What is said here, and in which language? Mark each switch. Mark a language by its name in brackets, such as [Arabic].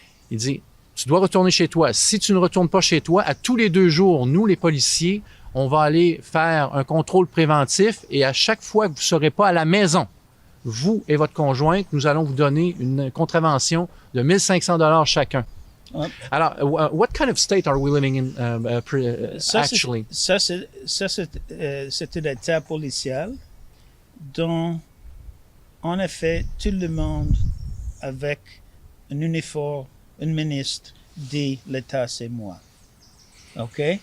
[French] Il dit « Tu dois retourner chez toi. Si tu ne retournes pas chez toi, à tous les 2 jours, nous, les policiers, on va aller faire un contrôle préventif et à chaque fois que vous ne serez pas à la maison, vous et votre conjointe, nous allons vous donner une contravention de 1500 $ chacun. » Ouais. [English] Alors, what kind of state are we living in [French] Ça, [English] actually? [French] c'est un État policial dont, en effet, tout le monde avec un uniforme, un ministre dit l'État c'est moi. OK?